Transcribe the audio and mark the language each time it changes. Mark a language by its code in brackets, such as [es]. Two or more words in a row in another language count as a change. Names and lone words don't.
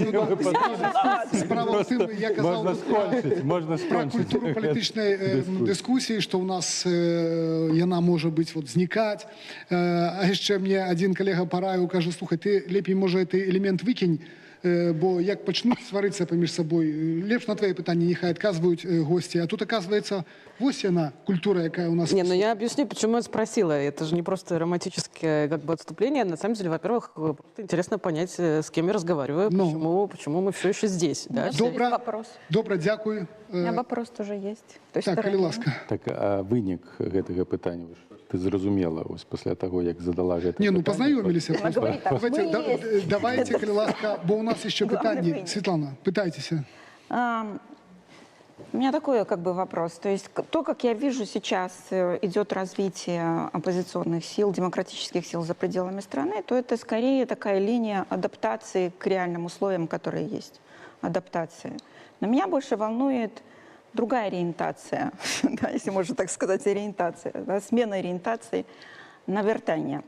[be] Справа ў тым, я казаў пра культуру палітычнай дыскусіі, што ў нас яна можа быць знікаць. А яшчэ мне адзін калега параіў, кажа, слухай, ты лепей, можа, ты элемент выкінь, бо як пачнуць сварыцца паміж сабой, лепш на твои пытанні няхай адказваюць госці. А тут, оказывается, вось яна, культура, якая у нас... [ru] Не, ну я объясню, почему я спросила. Это же не просто романтическое как бы отступление. На самом деле, во-первых, просто интересно понять, с кем я разговариваю, почему мы все еще здесь. Да? [be] Добра, дзякую. [ru] У меня вопрос тоже есть. [be] Так, калі ласка. Так, а вынік гэтага пытання, ты зразумела пасля таго, як задала гэта пытанне? [ru] Не, ну познаёмились. [be] Давайте, калі ласка, бо у нас еще пытанне. Светлана, пытайтеся. [ru] У меня такой как бы вопрос. То есть то, как я вижу сейчас идет развитие оппозиционных сил, демократических сил за пределами страны, то это скорее такая линия адаптации к реальным условиям, которые есть. Адаптации. Но меня больше волнует другая ориентация, да, если можно так сказать, ориентация, да, смена ориентации на вертание.